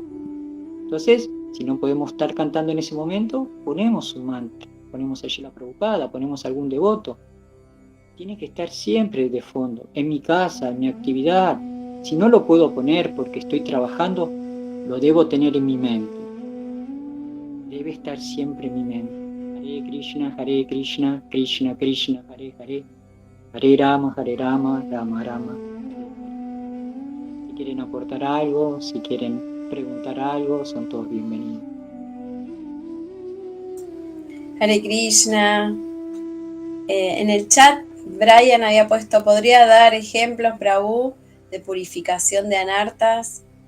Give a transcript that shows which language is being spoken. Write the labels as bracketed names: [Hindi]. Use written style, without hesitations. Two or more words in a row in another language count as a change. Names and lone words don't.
[Spanish] Entonces, si no podemos estar cantando en ese momento, ponemos un mantra, ponemos a Srila Prabhupada, ponemos a algún devoto. Tiene que estar siempre de fondo, en mi casa, en mi actividad. Si no lo puedo poner porque estoy trabajando, lo debo tener en mi mente. Debe estar siempre en mi mente. [Sanskrit] Hare Krishna, Krishna Krishna, Hare Hare, Hare Rama, Rama Rama. [Spanish] Si quieren aportar algo, si quieren preguntar algo, son todos bienvenidos. [Sanskrit] Hare Krishna. [Spanish] En el chat, Brian había puesto, ¿podría dar ejemplos, Prabhu, de purificación de anartas?